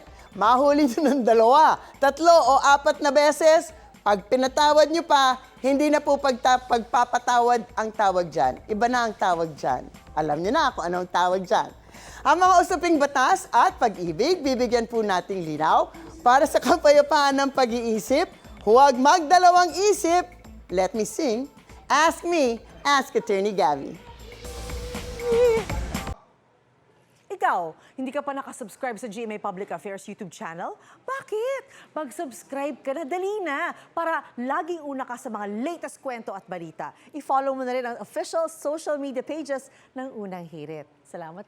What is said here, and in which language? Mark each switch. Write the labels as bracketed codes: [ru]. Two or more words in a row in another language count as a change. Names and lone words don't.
[tl] Mahuli nyo ng 2, 3 o 4 na beses, pag pinatawad nyo pa, hindi na po pagpapatawad ang tawag dyan. Iba na ang tawag dyan. Alam nyo na kung anong tawag dyan. Ang mga usaping batas at pag-ibig, bibigyan po nating linaw para sa kapayapaan ng pag-iisip. Huwag magdalawang isip. [en] Let me sing. Ask me, ask Attorney Gabby. [tl] Ikaw, hindi ka pa nakasubscribe sa GMA Public Affairs YouTube channel? Bakit? Mag-subscribe ka na, dali na, para laging una ka sa mga latest kwento at balita. I-follow mo na rin ang [en] official social media pages [tl] ng Unang Hirit.